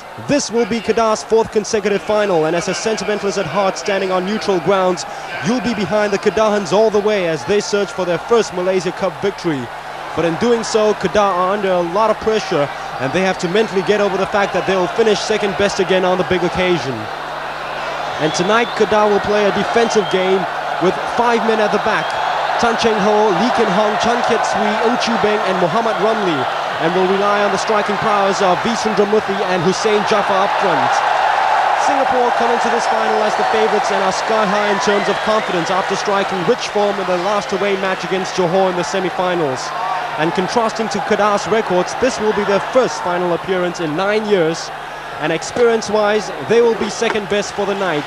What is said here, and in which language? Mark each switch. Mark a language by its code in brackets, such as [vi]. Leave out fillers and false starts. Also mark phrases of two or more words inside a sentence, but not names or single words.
[en] This will be Kedah's fourth consecutive final, and as a sentimentalist at heart standing on neutral grounds, you'll be behind the Kedahans all the way as they search for their first Malaysia Cup victory. But in doing so, Kedah are under a lot of pressure, and they have to mentally get over the fact that they'll finish second best again on the big occasion. And tonight, Kedah will play a defensive game with 5 men at the back. Tan Cheng Ho, Lee Kin Hong, Chan Kiet Sui, Ng Chu Beng and Muhammad Ramli, and will rely on the striking prowess of V. Sundramuthi and Hussein Jaffa up front. Singapore come into this final as the favourites and are sky high in terms of confidence after striking rich form in their last away match against Johor in the semi-finals. And contrasting to Kedah's records, this will be their first final appearance in 9 years, and experience-wise, they will be second best for the night.